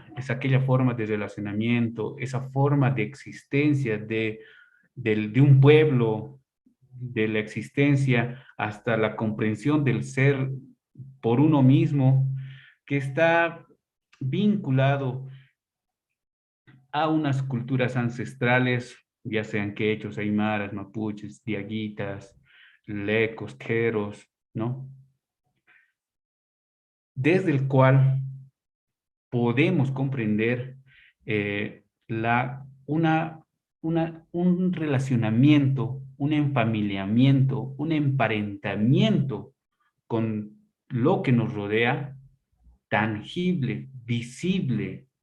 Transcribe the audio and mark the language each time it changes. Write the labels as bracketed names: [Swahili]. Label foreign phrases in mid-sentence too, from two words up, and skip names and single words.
[Spanish] es aquella forma de relacionamiento, esa forma de existencia de un pueblo, de la existencia hasta la comprensión del ser por uno mismo, que está vinculado a unas culturas ancestrales, ya sean quechos, aymaras, mapuches, diaguitas, lecos, queros, ¿no? Desde el cual podemos comprender un relacionamiento, un enfamiliamiento, un emparentamiento con lo que nos rodea, tangible, visible,